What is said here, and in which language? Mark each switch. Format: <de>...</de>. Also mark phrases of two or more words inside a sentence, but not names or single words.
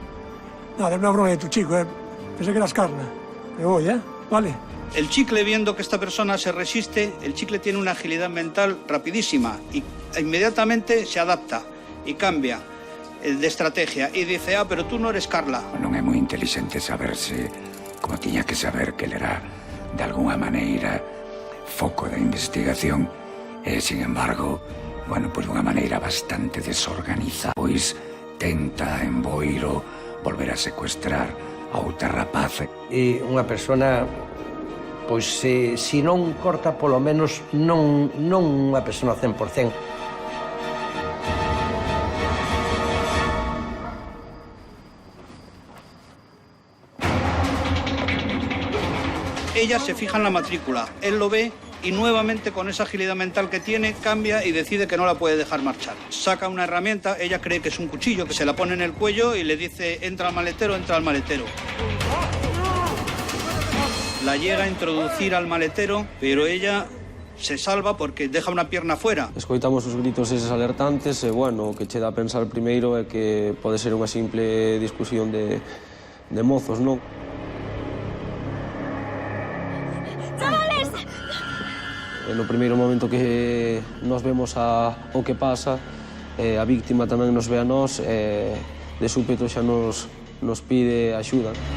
<es>No, es una broma de tu chico, ¿eh? Pensé que eras Carla. Me voy, ¿eh? Vale. El Chicle, viendo que esta persona se resiste, el Chicle tiene una agilidad mental rapidísima y inmediatamente se adapta y cambia.</es> <gl>de estrategia e dice, pero tú non eres Carla. Non é moi inteligente saberse como tiña que saber que ele era, de alguna maneira, foco da investigación e,</gl> <es>sin embargo,</es> <gl>bueno, pois dunha maneira bastante desorganizada, pois tenta en Boiro volver a secuestrar a outra rapaz. E unha persona, pois, se non corta, polo menos non unha persona 100%.</gl> <es>Ella se fija en la matrícula, él lo ve y nuevamente con esa agilidad mental que tiene cambia y decide que no la puede dejar marchar. Saca una herramienta, ella cree que es un cuchillo, que se la pone en el cuello y le dice entra al maletero, entra al maletero. La llega a introducir al maletero, pero ella se salva porque deja una pierna fuera.</es> <gl>Escoitamos os gritos eses alertantes e, bueno, o que che dá a pensar primeiro é que pode ser unha simple discusión de mozos, non? No primeiro momento que nos vemos o que pasa, a víctima tamén nos ve a nós, de súpeto xa nos pide axuda.</gl>